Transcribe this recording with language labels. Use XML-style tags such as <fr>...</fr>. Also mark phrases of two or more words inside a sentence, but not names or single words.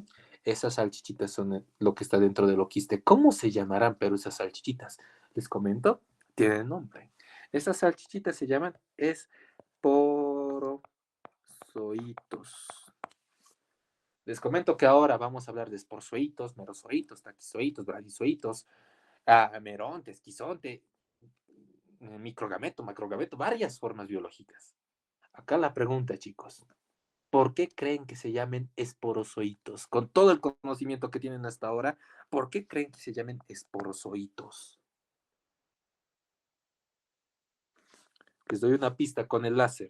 <es>Esas salchichitas son lo que está dentro del oquiste. ¿Cómo se llamarán, pero esas salchichitas? Les comento, tienen nombre. Esas salchichitas se llaman esporozoitos. Les comento que ahora vamos a hablar de esporzoitos, merozoitos, taquizoitos, bradizoitos, meronte, esquizonte, microgameto, macrogameto, varias formas biológicas. Acá la pregunta, chicos, ¿por qué creen que se llamen esporozoitos? Con todo el conocimiento que tienen hasta ahora, ¿por qué creen que se llamen esporozoitos? Les doy una pista con el láser.</es>